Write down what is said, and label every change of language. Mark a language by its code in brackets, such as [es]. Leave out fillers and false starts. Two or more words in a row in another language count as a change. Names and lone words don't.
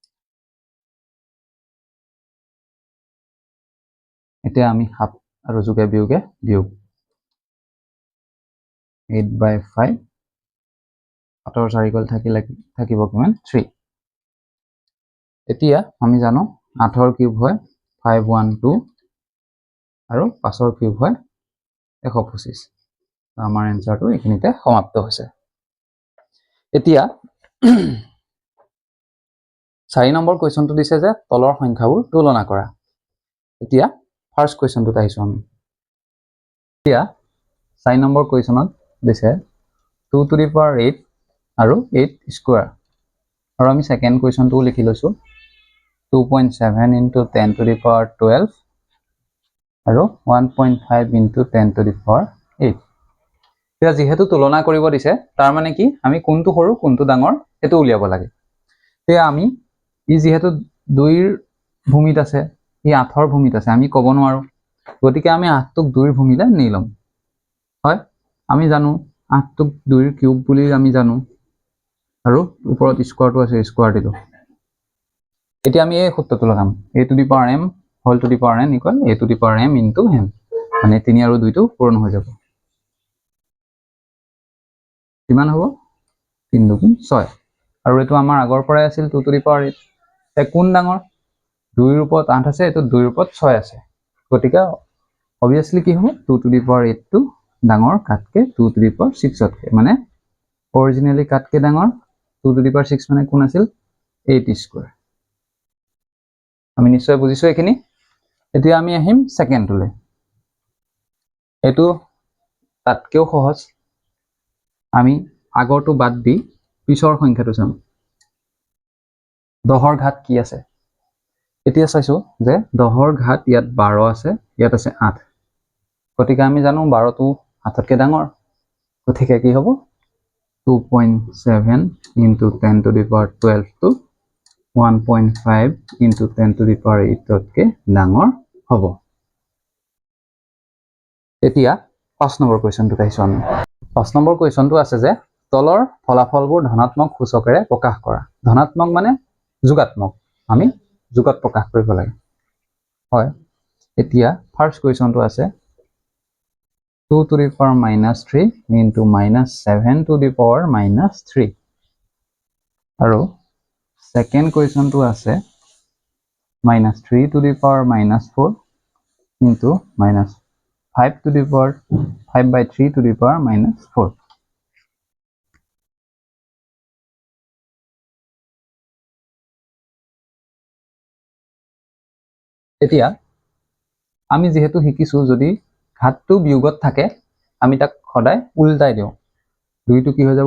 [as] এতিয়া আমি 7 আৰু যোগে বিয়োগে বিয়োগ 8/5 7ৰ 4 গল থাকিব কিমান 3 এতিয়া আমি জানো 8ৰ কিউব হয় 512 আৰু 5ৰ কিউব হয় 125 আমাৰ এনসারটো এখিনিতে সমাপ্ত হৈছে এতিয়া 4 নম্বৰ কোৱেশ্চনটো দিছে যে তলৰ সংখ্যাবোৰ তুলনা কৰা এতিয়া [en] first question [as] আহিছো আমি এতিয়া 4 নম্বৰ কোৱেশ্চনত দিছে 2 [en] to the power [as] 8 আৰু 8 স্কয়াৰ আৰু আমি [en] second question [as] লিখি লৈছো 2.7 [en] into 10 to the power 12 [as] আৰু 1.5 [en] into 10 to the power 8 [as] এতিয়া যেহেতু তুলনা কৰিব দিছে তাৰ মানে কি আমি কোনটো সৰু কোনটো ডাঙৰ এটো উলিয়াব লাগে তেতিয়া আমি ই যেহেতু 2ৰ ভূমিত আছে ই 8ৰ ভূমিত আছে আমি ক'ব নোৱাৰো গতিকে আমি 8টোক 2ৰ ভূমিলে নি লম হয় আমি জানো 8টোক 2ৰ কিউব বুলি আমি জানো আৰু ওপৰত স্কয়াৰটো আছে স্কয়াৰ দিলো এতিয়া আমি এই সূত্ৰটো লগাম [en] a to the power m whole to the power n equal a to the power m into n [as] মানে 3 আৰু 2 টো পূৰণ হৈ যাব কিমান হ'ব 3 2 6 আৰু এটো আমাৰ আগৰ পৰাই আছিল 2 [en] to the power [as] 8 তে কোন ডাঙৰ 2 ৰ ওপৰত 8 আছে এটো 2 ৰ ওপৰত 6 আছে গতিকে obviously কি হ'ব 2 [en] to the power [as] 8 টো ডাঙৰ কাটকে 2 [en] to the power [as] 6 তকে মানে originally কাটকে ডাঙৰ 2 [en] to the power [as] 6 মানে কোন আছিল 8 স্কয়াৰ আমি নিশ্চয় বুজিছো এখিনি এতিয়া আমি আহিম সেকেন্ডলৈ এটো তাতকেও সহজ আমি আগৰটো বাদ দি পিছৰ সংখ্যাটো চাম 10ৰ ঘাত কি আছে এতিয়া চাইছো যে 10ৰ ঘাত ইয়াত 12 আছে ইয়াত আছে 8 গতিকে আমি জানো 12 টো 8 তকৈ ডাঙৰ গতিকে কি হ'ব 2.7 [en] into 10 to the power 12 to 1.5 into 10 to the power 8 [as] তকৈ ডাঙৰ হ'ব এতিয়া 5 নম্বৰ কোৱেশ্চনটো চাইছো আমি 5 নম্বৰ কোৱেশ্চনটো আছে যে তলৰ ফলাফলবোৰ ধনাত্মক সূচকেৰে প্ৰকাশ কৰা ধনাত্মক মানে যোগাত্মক আমি যোগত প্ৰকাশ কৰিব লাগে হয় এতিয়া [en] first question [as] আছে 2 [en] to the power -3 into -7 to the power -3 [as] আৰু [en] second question [as] আছে -3 [en] to the power -4 into -5 to the power 5/3 to the power -4 [as] এতিয়া আমি যেহেতু শিকিছো যদি ঘাতটো বিয়োগত থাকে আমি তাক সদায় উল্টাই দিও 2 টো কি হৈ যাব